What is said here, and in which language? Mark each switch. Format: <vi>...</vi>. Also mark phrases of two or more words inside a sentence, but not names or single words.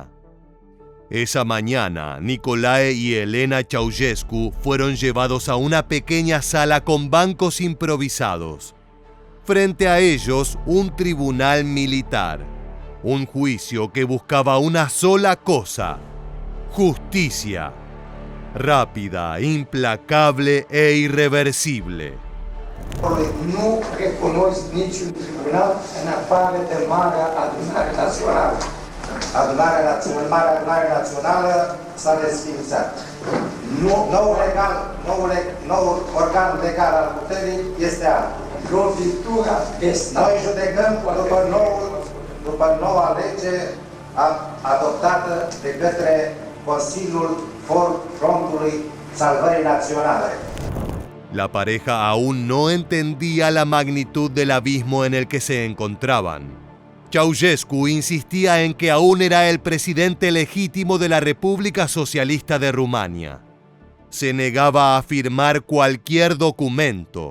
<es>Esa mañana, Nicolae y Elena Ceausescu fueron llevados a una pequeña sala con bancos improvisados. Frente a ellos, un tribunal militar. Un juicio que buscaba una sola cosa: justicia. Rápida, implacable e irreversible.</es> <ro>Nu recunosc niciun tribunal în afară de Marea Adunare Națională. Marea Adunare Națională s-a desființat. Noul organ legal al puterii este altul. Lovitura de stat. Noi judecăm după noua lege adoptată de către Consiliul Frontului Salvării Naționale.</ro> <es>La pareja aún no entendía la magnitud del abismo en el que se encontraban. Ceausescu insistía en que aún era el presidente legítimo de la República Socialista de Rumania. Se negaba a firmar cualquier documento.</es>